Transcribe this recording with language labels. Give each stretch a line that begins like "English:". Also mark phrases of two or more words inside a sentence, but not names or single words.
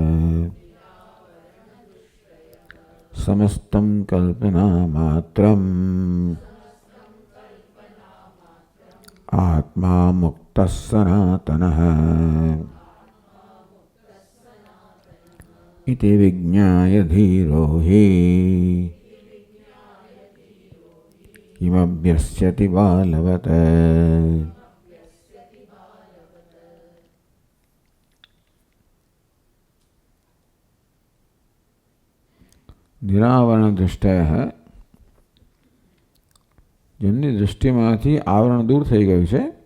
Sanskrit: समस्तं कल्पनामात्रम् आत्मा मुक्तः सनातनः इति विज्ञाय धीरो हि किमभ्यस्यति बालवत्। निरावरण दृष्टयः
Gujarati: જેમની દૃષ્ટિમાંથી આવરણ દૂર થઈ ગયું છે,